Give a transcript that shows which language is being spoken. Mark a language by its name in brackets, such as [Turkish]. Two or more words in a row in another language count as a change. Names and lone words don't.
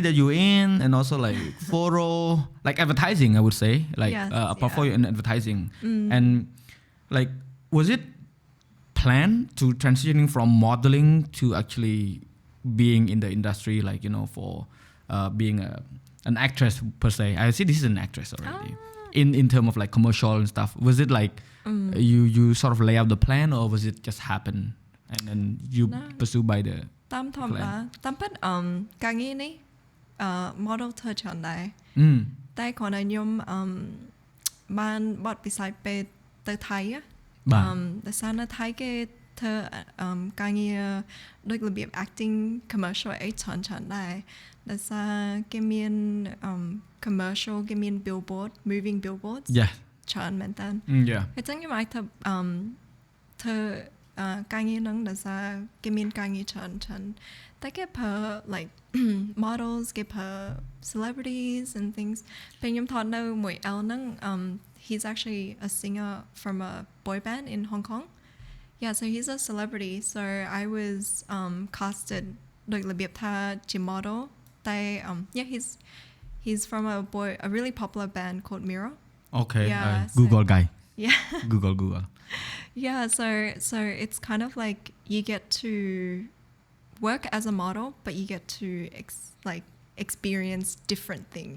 [English] that you're in and also like photo like advertising I would say like a portfolio in advertising and like was it planned to transitioning from modeling to actually being in the industry like you know for being an actress per se I see this is an actress already in terms of like commercial and stuff was it like you sort of lay out the plan or was it just happen and then you pursue by the [Khmer] តាមធម្មតាតាមពិតការងារនេះmodel ធ្វើច្រើនដែរតែគ្រាន់តែខ្ញុំបានបទពិសោធន៍ពេលទៅថៃដោយសារនៅថៃគេ ធ្វើការងារដូចរបៀប [English] acting commercial [Khmer] អីច្រើនដែរដោយសារគេមាន commercial គេមាន billboard [English] moving billboards [Khmer] ច្រើន មែនតើហើយចឹងខ្ញុំអាចធ្វើការងារហ្នឹងដោយសារគេមានការងារច្រើនតែគេប្រើ [English] like models [Khmer] គេប្រើ [English] celebrities and things [Khmer] ពេលខ្ញុំថតនៅមួយ L ហ្នឹង [English] he's actually a singer from a boy band in Hong Kong so he's a celebrity so I was casted [Khmer] ដោយរបៀបថាជា model តែ [English] he's from a really popular band called Mirror okay Google guy Google so it's kind of like you get to work as a model but you get to experience different things